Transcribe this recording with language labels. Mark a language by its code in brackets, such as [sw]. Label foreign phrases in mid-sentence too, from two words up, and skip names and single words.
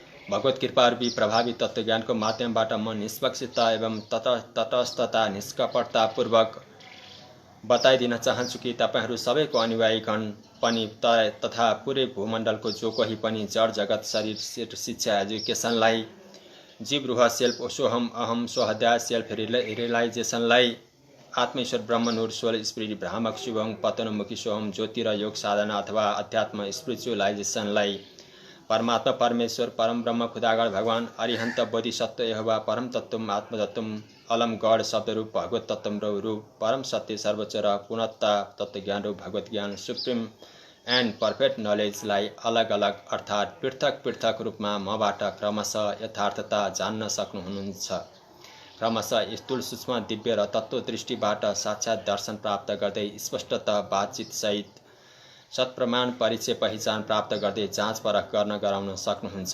[ne] भगवत कृपा रूपी प्रभावी तत्त्वज्ञानको माध्यमबाट म निष्पक्षता एवं तटस्थता निष्कपटतापूर्वक बताइदिन चाहन्छु कि तपाईहरू सबैको अनुयायीगण पनि तथा पुरै भूमण्डलको जो कोही पनि जड जगत शरीर शिक्षा एजुकेसनलाई जीव रूह सेल्फ सोहम अहम स्वहद्या [en] self realizationलाई [ne] आत्मेश्वर ब्रह्म नूर सोल स्पिरिट भ्रामक शुभम पतनमुखी सोहम ज्योति र योग साधना अथवा अध्यात्म स्पिरिचुअलाइजेसनलाई परमात्मा परमेश्वर परम ब्रह्म खुदागण भगवान अरिहन्त बोधिसत्व यहोवा परम तत्त्वम आत्मतत्त्वम अलम गढ शब्दरूप भगवत तत्त्वम रूप परम सत्य सर्वोच्च र पूर्णता तत्त्वज्ञान रूप भगवत ज्ञान [en] supreme and perfect knowledgeलाई [ne] अलग अलग अर्थात् पृथक पृथक रूपमा मबाट क्रमशः यथार्थता जान्न सक्नुहुनेछ। क्रमशः स्थूल सूक्ष्म दिव्य र तत्त्व दृष्टिबाट साक्षात् दर्शन प्राप्त गर्दै स्पष्टता बातचित सहित सत्प्रमाण परिचय पहिचान प्राप्त गर्दै जाँच परख गर्न गराउन सक्नुहुन्छ।